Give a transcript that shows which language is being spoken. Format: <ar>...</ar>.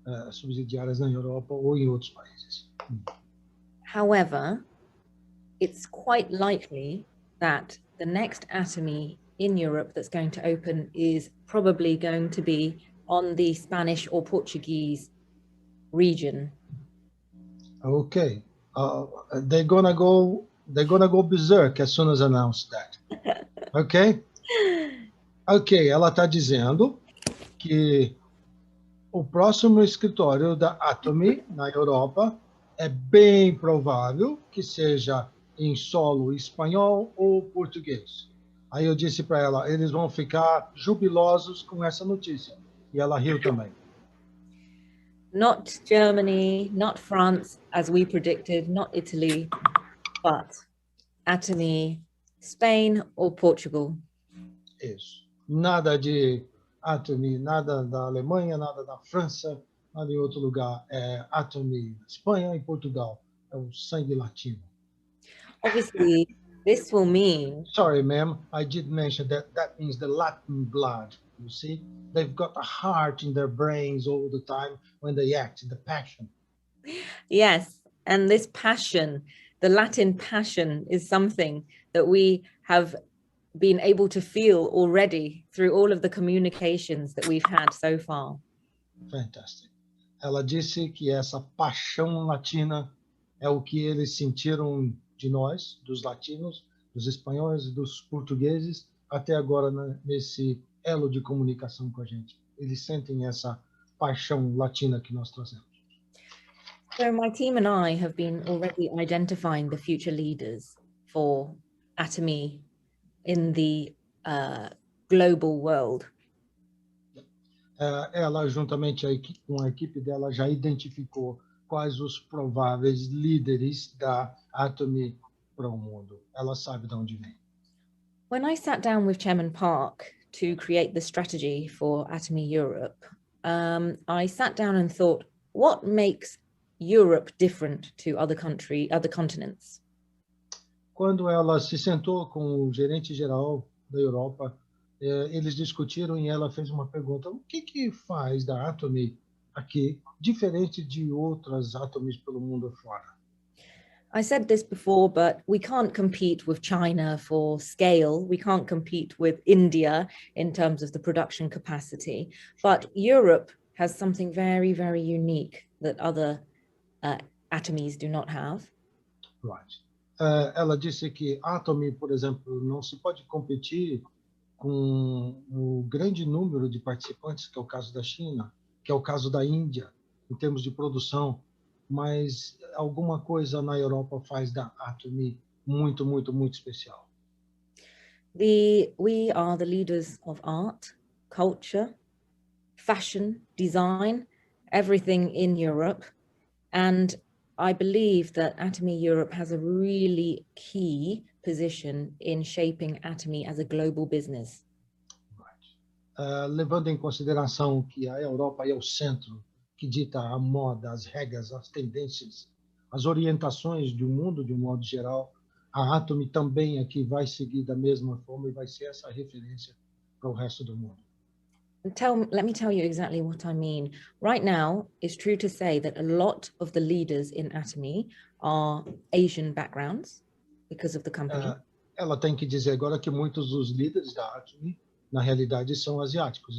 <pt>subsidiárias na Europa ou em outros países.</pt> <en>However, it's quite likely that the next Atomy in Europe that's going to open is probably going to be on the Spanish or Portuguese region. Okay, they're gonna go berserk as soon as I announce that. Okay?</en> <pt>Ok, ela está dizendo que o próximo escritório da Atomy na Europa é bem provável que seja em solo espanhol ou português. Aí eu disse para ela, eles vão ficar jubilosos com essa notícia. E ela riu também.</pt> <en>Not Germany, not France, as we predicted, not Italy, but Atomy, Spain or Portugal.</en> <pt>Isso. Nada de Atomy, nada da Alemanha, nada da França, nada em outro lugar. É Atomy, Espanha e Portugal. É o sangue latino.</pt> <en>Obviously, this will mean... Sorry, ma'am, I did mention that means the Latin blood. You see, they've got a heart in their brains all the time when they act, the passion. Yes, and this passion, the Latin passion, is something that we have been able to feel already through all of the communications that we've had so far. Fantastic.</en> <pt>Ela disse que essa paixão latina é o que eles sentiram de nós, dos latinos, dos espanhóis, dos portugueses, até agora nesse elo de comunicação com a gente. Eles sentem essa paixão latina que nós trazemos.</pt> <en>So my team and I have been already identifying the future leaders for Atomy in the global world.</en> <pt>Ela, juntamente com a equipe dela, já identificou quais os prováveis líderes da Atomy para o mundo. Ela sabe de onde vem.</pt> <en>When I sat down with Chairman Park to create the strategy for Atomy Europe, I sat down and thought, what makes Europe different to other continents?</en> <pt>Quando ela se sentou com o gerente geral da Europa, eles discutiram e ela fez uma pergunta: o que faz da Atomy aqui diferente de outras Atomies pelo mundo afora?</pt> <en>I said this before, but we can't compete with China for scale. We can't compete with India in terms of the production capacity. But Europe has something very, very unique that other Atomies do not have. Right.</en> <pt>Ela disse que Atomy, por exemplo, não se pode competir com o grande número de participantes, que é o caso da China, que é o caso da Índia, em termos de produção, mas alguma coisa na Europa faz da Atomy muito, muito, muito especial.</pt> <en>We are the leaders of art, culture, fashion, design, everything in Europe. And I believe that Atomy Europe has a really key position in shaping Atomy as a global business. Right.</en> <pt>Levando em consideração que a Europa é o centro que dita a moda, as regras, as tendências, as orientações do mundo de um modo geral, a Atomy também aqui vai seguir da mesma forma e vai ser essa referência para o resto do mundo.</pt> <en>Let me tell you exactly what I mean. Right now, it's true to say that a lot of the leaders in Atomy are Asian backgrounds because of the company.</en> <pt>Ela tem que dizer agora que muitos dos líderes da Atomy, na realidade, são asiáticos.</pt>